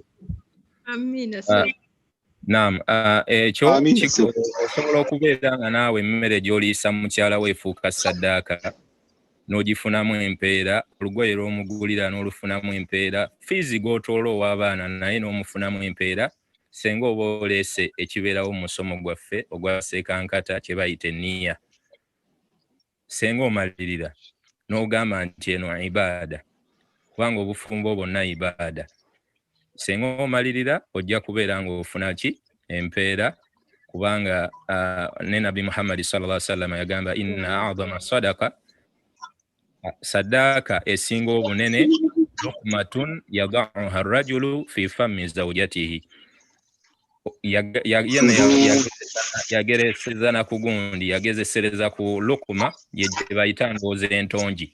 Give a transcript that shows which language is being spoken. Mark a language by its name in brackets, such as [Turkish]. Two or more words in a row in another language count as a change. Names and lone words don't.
[Ganda] Naam, ekyo osobola okubeera nga naawe emmere gy'oliisa mukyala we efuuka saddaaka n'ogifunamu empeera, olugoye lw'omugulira n'olufunamu empeera, fiizi gw'otoola ow'abaana naye n'omufunamu empeera, senga oba oleese ekibeerawo mu musomo gwaffe ogwa NKATA kye bayita enniya. Senga omalirira n'ogamba nti eno ibaada, kubanga obufumbo bwonna ibaada. Senga omalirira ojja kubeera ng'ofuna ki? Empeera, kubanga ne Nabi Muhammad [Arabic] صلى الله عليه وسلم [Ganda] yagamba [Arabic] إن أعظم صدقة, [Ganda] saddaaka esinga obunene, [Arabic] لقمة يضعها الرجل في فم زوجته. [Ganda] Yagereseza na ku gundi, yagezesereza ku lukuma, ye gye bayita ndowooza entongi.